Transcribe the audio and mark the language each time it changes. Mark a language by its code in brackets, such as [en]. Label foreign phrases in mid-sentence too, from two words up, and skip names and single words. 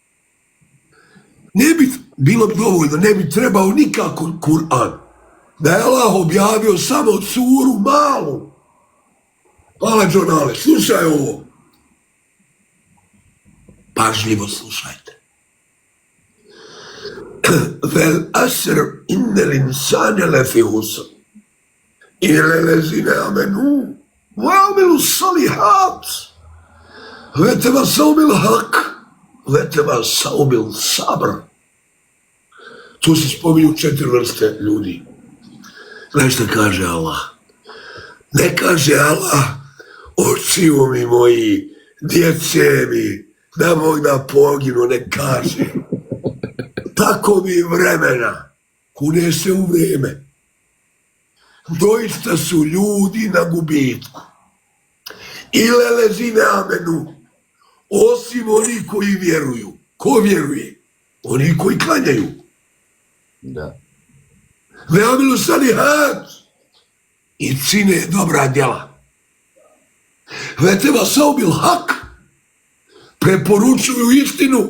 [bs] Bilo bi dovoljno, ne bi trebao nikako Kur'an. Da je Allah objavio samo suru malu. Hvala Džonale, slušaj ovo. Pažljivo slušajte. [ar] والعصر إن الإنسان لفي خسر. إلا الذين آمنوا. وعملوا الصالحات. وتواصوا بالحق وتواصوا بالصبر. [bs] Tu se spominju 4 vrste ljudi. Znaš šta kaže Allah? Ne kaže Allah, očiju mi moji, djece mi, da mog da poginu, ne kaže. Tako mi vremena, kune se u vrijeme. Doista su ljudi na gubitku. [ar] إلا الذين آمنوا, [bs] osim oni koji vjeruju. Ko vjeruje? Oni koji klanjaju. Da. [ar] وعملوا الصالحات [bs] i čine dobra djela. [ar] وتواصوا بالحق, [bs] preporučuju istinu.